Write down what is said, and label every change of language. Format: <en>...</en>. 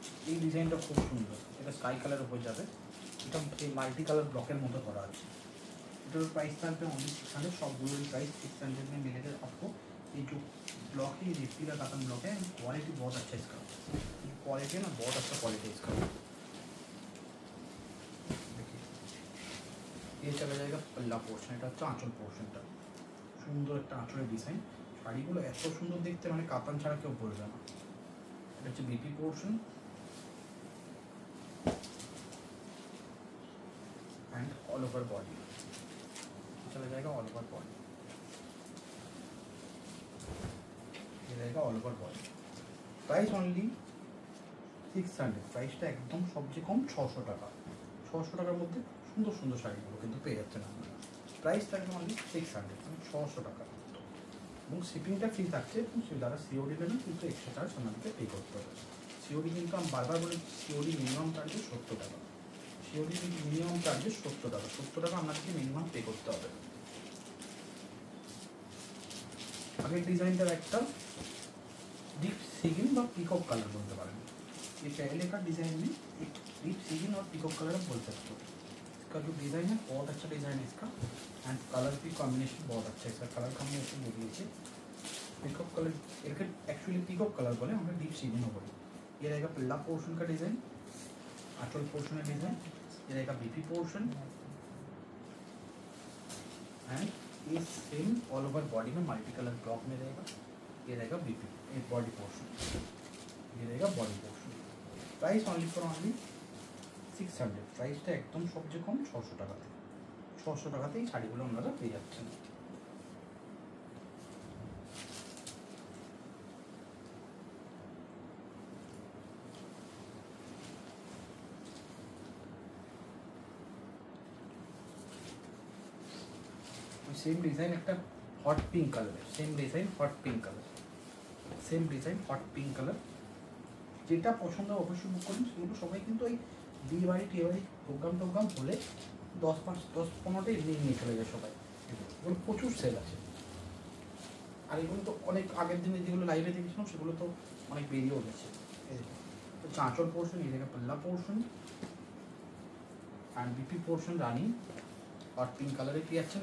<bn>এই ডিজাইনটা খুব সুন্দর, এটা স্কাই কালার উপর যাবে, এটা এই মাল্টি কালার ব্লকের মতো করা আছে। এটার প্রাইস থাকবে অনলি 600, সবগুলোর প্রাইস 600</bn> <hi>में मिलेगा आपको। ये जो ब्लॉक है ये रेप्टिला काटन ब्लॉक है, क्वालिटी बहुत अच्छा है इसका, क्वालिटी है ना, बहुत अच्छा क्वालिटी है इसका। देखिए ये चला जाएगा पल्ला पोर्शन,</hi> <bn>এটা হচ্ছে আঁচল পোর্শনটা, সুন্দর একটা আঁচলের ডিজাইন। শাড়িগুলো এত সুন্দর দেখতে, মানে কাতান ছাড়া কেউ বলবে না। এটা হচ্ছে BP portion</bn> <hi>and all over body, चला जाएगा ऑल ओवर बॉडी, ये रहेगा all over body.</hi> <bn>Price only 600, प्राइसটা একদম সবচেয়ে কম 600 টাকা। 600 টাকার মধ্যে সুন্দর সুন্দর শাড়িগুলো কিন্তু পেয়ে যাচ্ছেন আপনারা। প্রাইস থাকবে অনলি 600, মানে 600 টাকা, এবং শিপিংটা ফ্রি থাকছে। এবং যারা সিওডি নেবেন কিন্তু এক্সট্রা চার্জ আপনাদেরকে পে করতে হবে। সিওডি কিন্তু আমি বারবার বলি, সিওডি মিনিমাম চার্জে 70 টাকা, সিওডি মিনিমাম চার্জেস 70 টাকা, 70 টাকা আপনাদেরকে মিনিমাম পে করতে হবে। আগের ডিজাইনটার একটা ডিপ সিগিন বা</bn> <hi>पिकॉक कलर बोलते पारें, ये पहले का डिज़ाइन में एक डीप सिगिन और पिकॉक कलर बोल सकते हो। इसका जो डिज़ाइन है बहुत अच्छा डिज़ाइन है इसका, एंड कलर भी कॉम्बिनेशन बहुत अच्छा है इसका, कलर कॉम्बिनेशन देख लीजिए। Peacock colour actually peacock colour बोले, हमें डीप सिगिन हो बोले। ये रहेगा पल्ला पोर्शन का डिज़ाइन, आंचल पोर्शन का डिज़ाइन, ये रहेगा बीपी पोर्शन, एंड ये सेम ऑल ओवर बॉडी में मल्टी कलर ब्लॉक में रहेगा। ये रहेगा बीपी एक बॉडी पोर्शन, ये रहेगा body portion.</hi> <bn>Price only for only 600, प्राइसটা একদম সবচেয়ে কম 600 টাকাতে। 600 টাকাতে এই শাড়িগুলো আপনারা পেয়ে যাচ্ছেন।</bn> <hi>सेम डिजाइन एक हट पिंक कलर, सेम डिजाइन हट पिंक कलर, सेम डिजाइन हट पिंक कलर,</hi> <bn>যেটা পছন্দ অবশ্যই বুক করুন। সেগুলো সবাই কিন্তু ওই বিয়ে বাড়ি টিয়ে বাড়ি প্রোগ্রাম হলে 10-15টা এমনি নিয়ে চলে যায় সবাই, এগুলো প্রচুর সেল আছে। আর এগুলো তো অনেক আগের দিনে যেগুলো লাইভে দেখেছিলাম সেগুলো তো অনেক বেরিয়েও গেছে। তো চাঁচল পোর্শন, এই জায়গায় পাল্লা portion and BP portion Rani hot pink কালারে পেয়ে যাচ্ছেন।</bn>